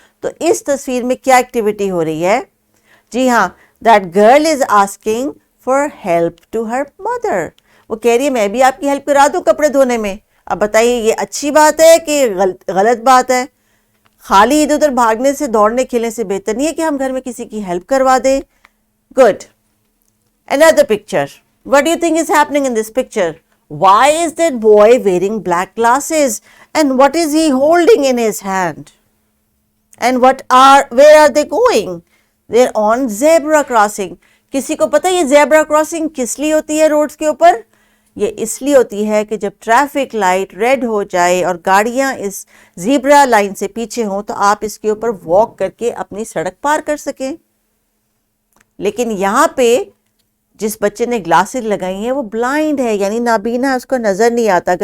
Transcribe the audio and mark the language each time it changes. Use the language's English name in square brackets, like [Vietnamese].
[Urdu] تو اس تصویر میں کیا ایکٹیویٹی ہو رہی ہے؟ جی ہاں، [English] That girl is asking for help to her mother. [Urdu] وہ کہہ رہی ہے میں بھی آپ کی ہیلپ کرا دوں کپڑے دھونے میں. اب بتائیے یہ اچھی بات ہے کہ غلط بات ہے؟ خالی ادھر ادھر بھاگنے سے، دوڑنے کھیلنے سے بہتر نہیں ہے کہ ہم گھر میں کسی کی ہیلپ کروا دیں. [English] Good. Another picture. What do you think is happening in this picture? Why is that boy wearing black glasses? And what is he holding in his hand? And where are they going? They're on zebra crossing. [Urdu] کسی کو پتہ یہ zebra crossing کس لیے ہوتی ہے roads کے اوپر؟ یہ اس لیے ہوتی ہے کہ جب ٹریفک لائٹ ریڈ ہو جائے اور گاڑیاں اس زیبرا لائن سے پیچھے ہوں تو آپ اس کے اوپر واک کر کے اپنی سڑک پار کر سکیں. لیکن یہاں پہ جس بچے نے گلاسز لگائی ہیں وہ بلائنڈ ہے، یعنی نابینا، اس کو نظر نہیں آتا.